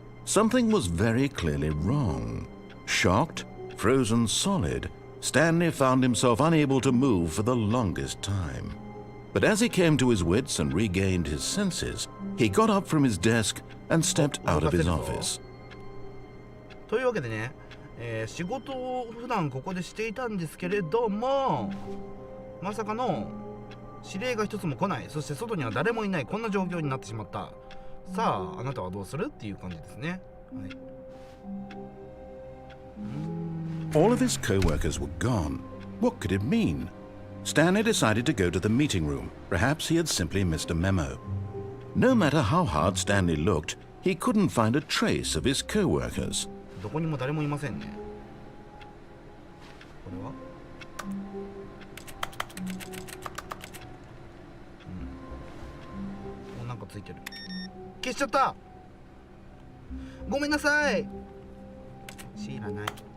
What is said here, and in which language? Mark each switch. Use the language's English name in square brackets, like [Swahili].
[English] Something was very clearly wrong. Shocked, frozen solid, Stanley found himself unable to move for the longest time. But as he came to his wits and regained his senses, he got up from his desk and stepped out of his office. [Japanese] というわけでね、仕事を普段ここでしていたんですけれども、まさかの指令が一つも来ない、そして外には誰もいない、こんな状況になってしまった。さあ、あなたはどうするっていう感じですね。はい。 [English] All of his co-workers were gone. What could it mean? Stanley decided to go to the meeting room. Perhaps he had simply missed a memo. No matter how hard Stanley looked, he couldn't find a trace of his co-workers. [Japanese] どこにも誰もいませんね。これは？なんかついてる。消しちゃった。ごめんなさい。知らない。